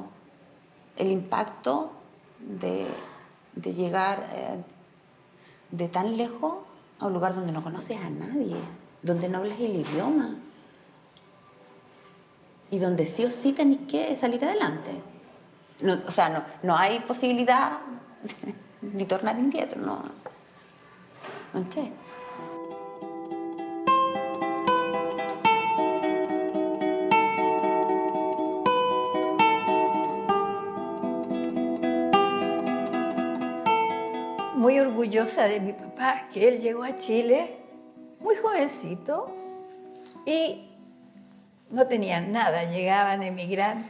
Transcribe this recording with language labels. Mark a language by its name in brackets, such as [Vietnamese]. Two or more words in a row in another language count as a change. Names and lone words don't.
[Spanish] El impacto de llegar de tan lejos a un lugar donde no conoces a nadie, donde no hablas el idioma y donde sí o sí tenés que salir adelante. No, o sea, no hay posibilidad de [Italian] tornar indietro, no c'è. [Spanish] Muy orgullosa de mi papá, que él llegó a Chile muy jovencito y no tenían nada, llegaban emigrantes.